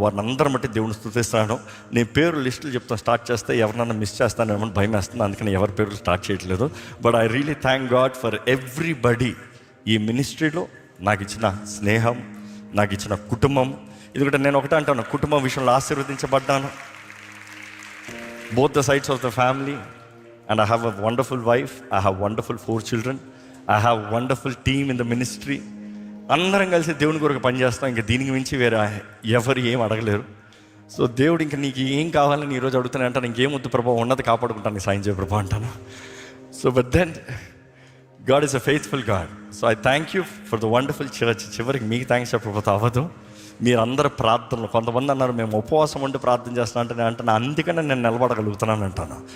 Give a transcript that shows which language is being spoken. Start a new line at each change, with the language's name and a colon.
Telugu: వారిని అందరం బట్టి దేవుని స్తుతిస్తున్నాను. నేను పేరు లిస్టులు చెప్తాను, స్టార్ట్ చేస్తే ఎవరినన్నా మిస్ చేస్తానేమో భయం వేస్తుంది, అందుకని ఎవరి పేర్లు స్టార్ట్ చేయట్లేదు.
English: But I really thank God for everybody.
Telugu: ఈ మినిస్ట్రీలో నాకు ఇచ్చిన స్నేహం, నాకు ఇచ్చిన కుటుంబం. ఎందుకంటే నేను ఒకటే అంటాను, కుటుంబం విషయంలో ఆశీర్వదించబడ్డాను.
English: Both the sides of the family. And I have a wonderful wife. I have wonderful 4 children. I have wonderful team in the ministry.
Telugu: అందరం కలిసి దేవుని కొరకు పనిచేస్తాం. ఇంకా దీనికి మించి వేరే ఎవరు ఏం అడగలేరు. సో దేవుడు ఇంకా నీకు ఏం కావాలని ఈరోజు అడుగుతాను అంటాను, ఇంకేం వద్దు ప్రభావం, ఉన్నది కాపాడుకుంటాను, నీకు సాయం చేయ ప్రభావ అంటాను.
English: So but then God is a faithful God. So I thank you for the wonderful church.
Telugu: చివరికి మీకు థ్యాంక్స్ చెప్పకపోతే అవ్వదు. మీరందరూ ప్రార్థనలు, కొంతమంది అన్నారు మేము ఉపవాసం ఉండి ప్రార్థన చేస్తున్నా అంటే, నేను అందుకనే నేను నిలబడగలుగుతున్నాను అంటాను.